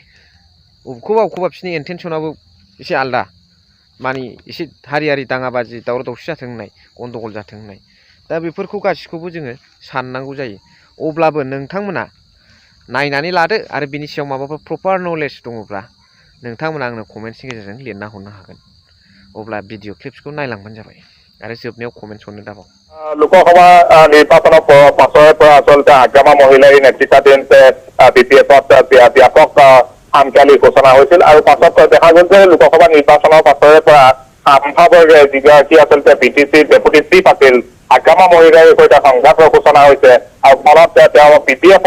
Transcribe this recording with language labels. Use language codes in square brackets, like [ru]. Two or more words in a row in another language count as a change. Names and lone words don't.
[brx] अबेखौबा बिसोरनि इन्टेनसनाबो एसे आलदा, मानि एसे हारियारि दाङाबाजि दावराव दावसि जाथों होननाय, गन्दगल जाथों होननाय। दा बेफोरखौ गासिखौबो जोङो साननांगौ जायो। अब्लाबो नोंथांमोना नायनानै लादो आरो बिनि सायाव माबाफोर [en] proper knowledge [brx] दङब्ला नोंथांमोना आंनो कमेन्ट्सनि गेजेरजों लिरना हरनो हागोन। अब्ला भिडिअ क्लिप्सखौ नायलांबानो जाबाय आरो जोबनायाव कमेन्ट्स हरनो दाबाव। [as] লোকসভা নিৰ্বাচনৰ পাছৰে পৰা আচলতে হাগ্ৰামা মহিলাৰী নেতৃত্বাধীন বিপিএফত ব্যাপক সামকালি ঘোষণা হৈছিল আৰু পাছত দেখা গ'ল যে লোকসভা নিৰ্বাচনৰ পাছৰে পৰা সাম্ভাবৰ্গে যিগৰাকী আচলতে বিটিচি [en] deputy chief [as] আছিল আগামা মহিলাৰ সৈতে সংঘাতৰ সূচনা হৈছে আৰু ফলত তেওঁ BPF-ৰ